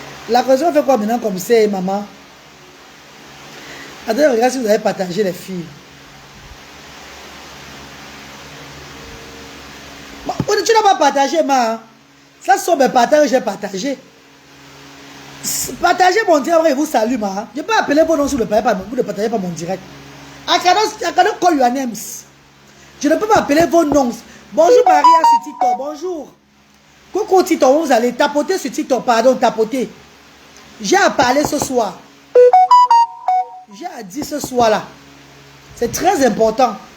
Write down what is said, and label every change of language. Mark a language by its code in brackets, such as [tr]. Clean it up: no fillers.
[fr] La connexion fait quoi maintenant comme ça, maman? Attendez, regarde si vous avez partagé les filles. Tu n'as pas partagé, ma. Ça sont mes partages que j'ai partagé. Partagez mon direct, après, vous salue, ma. Je peux appeler vos noms sur le père, vous ne partagez pas mon direct. [en] I cannot call your names. [fr] Je ne peux pas appeler vos noms. Bonjour Maria sur TikTok, bonjour. Coucou TikTok, vous allez tapoter sur TikTok, pardon, tapoter. J'ai à parler ce soir. J'ai à dire ce soir-là. C'est très important.